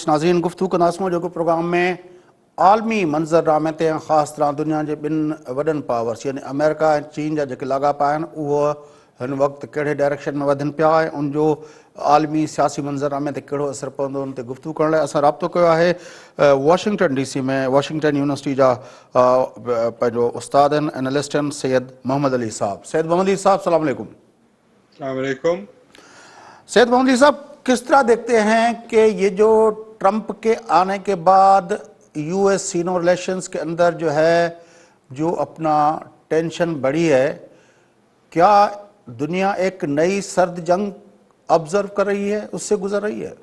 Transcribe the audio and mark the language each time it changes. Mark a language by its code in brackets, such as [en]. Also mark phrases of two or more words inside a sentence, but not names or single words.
[sd] नाज़रीन गुफ्तगू कंदासीं जो प्रोग्राम में आलमी मंज़रनामे ते ख़ासि तरह दुनिया जे ॿिनि वॾनि पावर्स यानी अमेरिका ऐं चीन जा जेके लाॻापा आहिनि उहो हिन वक़्तु कहिड़े डायरेक्शन में वधनि पिया ऐं उनजो आलमी सियासी मंज़रनामे ते कहिड़ो असरु पवंदो उन ते गुफ्तगू करण लाइ असां राब्तो कयो आहे वॉशिंगटन DC में वॉशिंगटन यूनिवर्सिटी जा पंहिंजो उस्ताद आहिनि एनालिस्ट आहिनि सैयद मोहम्मद अली साहब। सैयद मोहम्मद अली साहब [ar] السلام علیکم. السلام علیکم. [ur] سید محمد علی صاحب، کس طرح دیکھتے ہیں کہ یہ جو ٹرمپ کے آنے کے بعد US [en] Sino relations [ur] کے اندر جو ہے جو اپنا ٹینشن بڑھی ہے، کیا دنیا ایک نئی سرد جنگ آبزرو کر رہی ہے، اس سے گزر رہی ہے?